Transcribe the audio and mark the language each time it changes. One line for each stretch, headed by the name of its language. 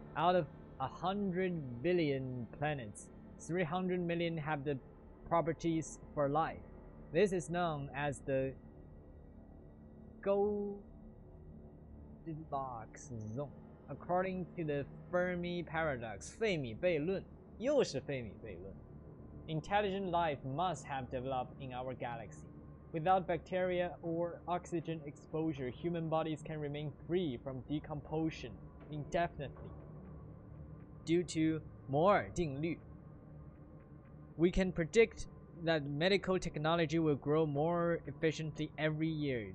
English: Out of 100 billion planets, 300 million have the properties for life. This is known as the Goldilocks zone, according to the Fermi paradox.
Chinese: 费米悖论，又是费米悖论。
English: Intelligent life must have developed in our galaxy. Without bacteria or oxygen exposure, human bodies can remain free from decomposition indefinitely. Due to Moore 定律, we can predict that medical technology will grow more efficiently every year.